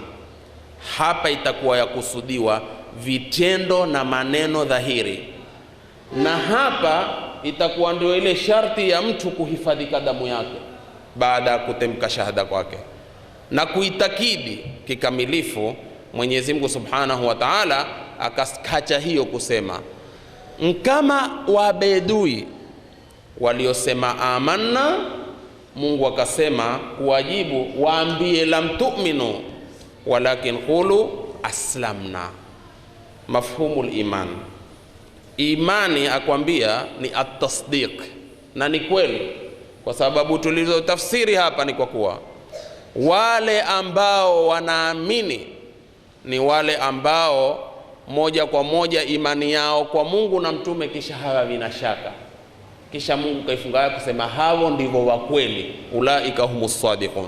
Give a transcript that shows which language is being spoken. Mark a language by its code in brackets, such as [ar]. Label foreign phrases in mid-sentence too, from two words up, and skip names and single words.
[sw] Hapa itakuwa ya kusudiwa vitendo na maneno dhahiri, na hapa itakuwa ndio ile sharti ya mtu kuhifadhika damu yake baada ya kutemka shahada kwake na kuitakidi kikamilifu. Mwenyezi Mungu [ar] سبحانه وتعالى [sw] akaskacha hiyo kusema kama wabedui waliosema amanna, Mungu akasema kuwajibu waambie [ar] لم تؤمنوا ولكن قولوا أسلمنا. مفهوم الإيمان, [sw] imani akwambia ni at-tasdiq, na ni kweli, kwa sababu tulizotafsiri hapa ni kwa kuwa wale ambao wanaamini ni wale ambao moja kwa moja imani yao kwa Mungu na mtume kisha hawa vina shaka, kisha Mungu kaifunga kusema hao ndivyo wa kweli, [ar] أولئك هم الصادقون.